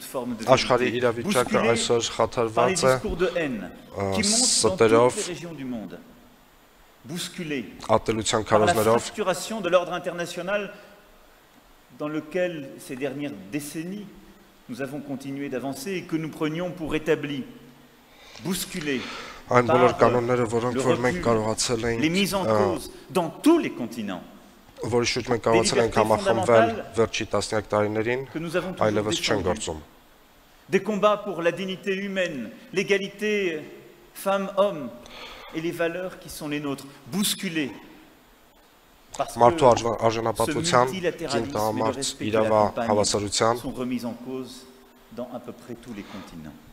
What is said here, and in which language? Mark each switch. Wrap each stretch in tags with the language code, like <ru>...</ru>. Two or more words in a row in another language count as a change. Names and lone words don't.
<fr>forme de vérité, bousculé par les discours de haine qui montent dans toutes les régions du monde, bousculé par la fracturation de l'ordre international dans lequel ces dernières décennies nous avons continué d'avancer et que nous prenions pour établi, bousculé par le recul, les mises en cause dans tous les continents.</fr> <hy>Որի շուրջ մենք կարողացել ենք համախմբվել վերջի տասնյակ տարիներին, այլևս չեն գործում։</hy> <fr>Des combats pour la dignité humaine, l'égalité femmes-hommes et les valeurs qui sont les nôtres, bousculés. Parce que ce multilatéralisme et le respect de la campagne sont remis en cause dans à peu près tous les continents.</fr>